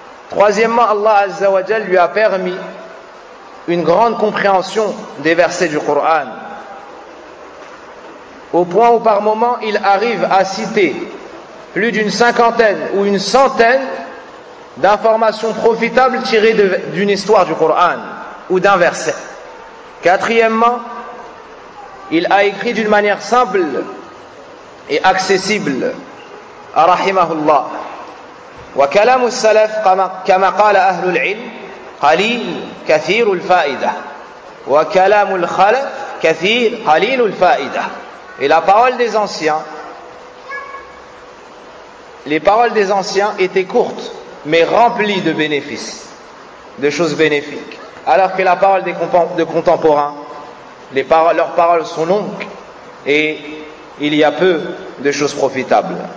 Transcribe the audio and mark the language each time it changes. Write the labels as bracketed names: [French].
[French] Troisièmement, Allah Azza wa Jal lui a permis une grande compréhension des versets du Coran, au point où par moment il arrive à citer plus d'une cinquantaine ou une centaine d'informations profitables tirées d'une histoire du Coran ou d'un verset. Quatrièmement, il a écrit d'une manière simple et accessible, rahimahullah. [Arabic] وكلام السلف كما قال أهل العلم قليل كثير الفائدة، وكلام الخلف كثير قليل الفائدة. [French] Et la parole des anciens, les paroles des anciens étaient courtes, mais remplies de bénéfices, de choses bénéfiques. Alors que la parole des contemporains, leurs paroles sont longues, et il y a peu de choses profitables.